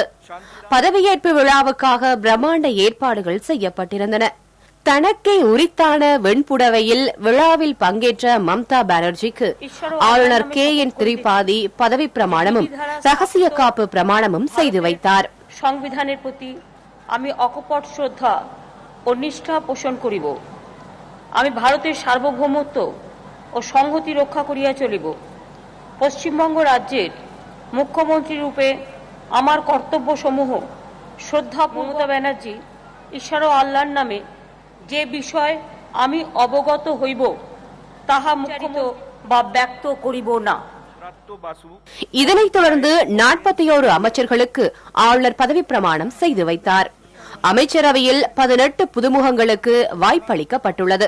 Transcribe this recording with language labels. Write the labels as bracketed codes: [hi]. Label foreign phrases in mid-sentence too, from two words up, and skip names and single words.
[ta] பதவியேற்பு விழாவுக்காக பிரம்மாண்ட ஏற்பாடுகள் செய்யப்பட்டிருந்தன. தனக்கே உரித்தான வெண்புடவையில் விழாவில் பங்கேற்ற மம்தா பானர்ஜிக்கு ஆளுநர் KN திரிபாதி பதவி பிரமாணமும் ரகசிய காப்பு பிரமாணமும் செய்து வைத்தார். [bn] সংবিধানের প্রতি আমি অকপট শ্রদ্ধা ও নিষ্ঠা পোষণ করিব। আমি ভারতের সার্বভৌমত্ব ও সংহতি রক্ষা করিয়া চলিব। পশ্চিমবঙ্গ রাজ্যের মুখ্যমন্ত্রী রূপে আমার কর্তব্যসমূহ শ্রদ্ধা মমতা ব্যানার্জি ঈশ্বর ও আল্লাহর নামে যে বিষয় আমি অবগত হইব তাহা মুখরিত বা ব্যক্ত করিব না। [ta] இதனைத் தொடர்ந்து 41 அமைச்சர்களுக்கு ஆளுநர் பதவி பிரமாணம் செய்து வைத்தார். அமைச்சரவையில் 18 புதுமுகங்களுக்கு வாய்ப்பளிக்கப்பட்டுள்ளது.